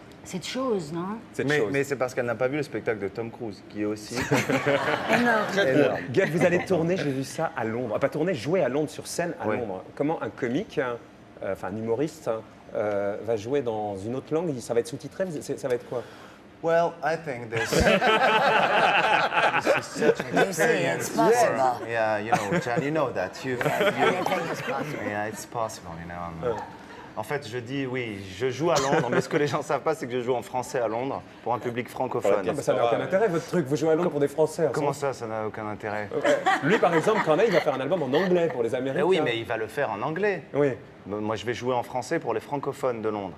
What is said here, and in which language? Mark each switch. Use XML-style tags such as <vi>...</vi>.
<fr>cette chose, non? cette chose. Mais c'est parce qu'elle n'a pas vu le spectacle de Tom Cruise, qui est aussi Énorme. énorme. Gad, vous allez tourner, j'ai vu ça à Londres. Ah, pas tourner, jouer à Londres sur scène à Ouais. Londres. Comment un comique, enfin un humoriste, va jouer dans une autre langue? Ça va être sous-titré? Ça va être quoi?</fr> <en>Well, I think this is such an You see, it's possible. Yeah, you know, Jan, you know that. Anything is possible. Yeah, it's possible, you know.</en> <fr>En fait, je dis oui, je joue à Londres, mais ce que les gens ne savent pas, c'est que je joue en français à Londres pour un public francophone. Ah, bah, ça n'a aucun intérêt, votre truc. Vous jouez à Londres pour des Français. Comment ça n'a aucun intérêt? Lui, par exemple, Corneille, il va faire un album en anglais pour les Américains. Oui, mais il va le faire en anglais. Oui, Moi, je vais jouer en français pour les francophones de Londres.</fr>